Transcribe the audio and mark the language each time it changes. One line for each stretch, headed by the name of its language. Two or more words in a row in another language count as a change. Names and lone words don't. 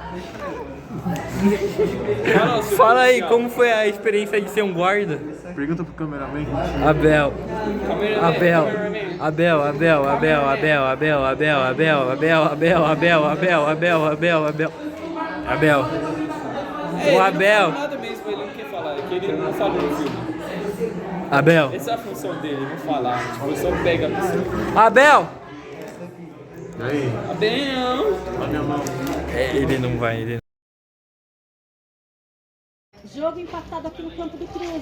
Portuguese: Fala aí, como foi a experiência de ser um guarda? Pergunta pro cameraman. Abel, Abel, Abel, Abel, Abel, Abel, Abel, Abel, Abel, Abel, Abel, Abel, Abel, Abel, Abel, Abel, Abel. O Abel. Nada mesmo, ele não quer falar, é que ele não falou no filme. Abel. Essa é a função dele, não falar. Tipo, só pega a pessoa. Abel. E aí? Abel! Olha minha mão. Ele não vai, Jogo empatado aqui no campo do Cruz.